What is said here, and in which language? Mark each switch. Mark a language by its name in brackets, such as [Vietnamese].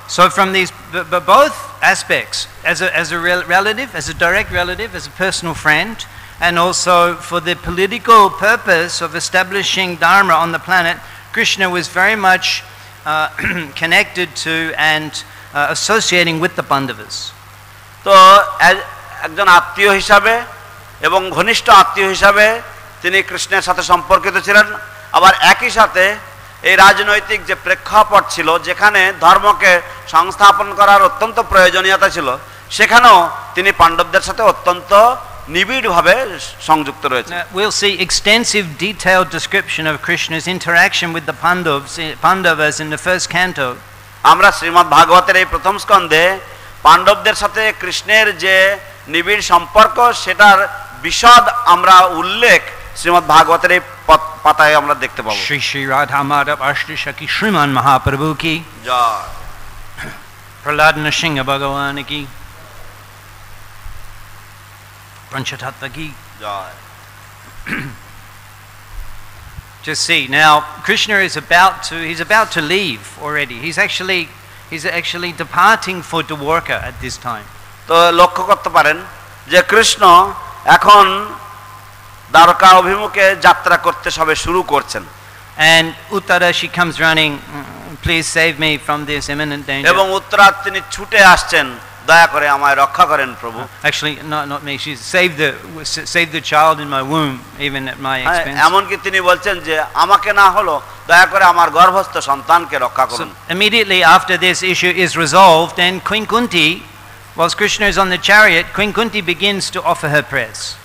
[English] So from these both aspects, as a relative, as a direct relative, as a personal friend, and also for the political purpose of establishing dharma on the planet, Krishna was very much connected to and associating with the Pandavas. [Bangla] তো একজন আত্মীয় হিসাবে এবং ঘনিষ্ঠ আত্মীয় হিসাবে তিনি কৃষ্ণের সাথে সম্পর্কিত ছিলেন। আবার একই সাথে এই রাজনৈতিক যে প্রেক্ষাপট ছিল, যেখানে ধর্মকে সংস্থাপন করার অত্যন্ত প্রয়োজনীয়তা ছিল, সেখানেও তিনি পাণ্ডবদের সাথে অত্যন্ত নিবিড়ভাবে সংযুক্ত রয়েছে। [English] We'll see extensive detailed description of Krishna's interaction with the Pandavas in the first canto. [Bangla] আমরা শ্রীমদ্ ভাগবতের এই প্রথম স্কন্ধে পাণ্ডবদের সাথে কৃষ্ণের যে নিবিড় সম্পর্ক, সেটার বিশদ আমরা উল্লেখ শ্রীমদ্ ভাগবতের এই পাতায় আমরা দেখতে পাবো। শ্রী শ্রী রাধা মাধব অষ্টসখী শ্রীমান মহাপ্রভু কি জয়, প্রহ্লাদ নৃসিংহ ভগবান কি, পঞ্চতত্ত্ব কি জয়। [English] Just see now, Krishna is about to leave already. He's actually departing for Dwarka at this time. [Bangla] তো লক্ষ্য করতে পারেন যে কৃষ্ণ এখন দ্বারকা অভিমুখে যাত্রা করতে সবে শুরু করছেন। [English] And Uttara, she comes running, please save me from this imminent danger. [Bangla] এবং উত্তরা তিনি ছুটে আসছেন, দয়া করে আমায় রক্ষা করেন প্রভু। [English] Actually not me, she save the child in my womb even at my expense. [Bangla] এমনকি তিনি বলছেন যে আমাকে না হলো দয়া করে আমার গর্ভস্থ সন্তানকে রক্ষা করুন। [English] Immediately after this issue is resolved, and Queen Kunti, whilst Krishna is on the chariot, Queen Kunti begins to offer her prayers.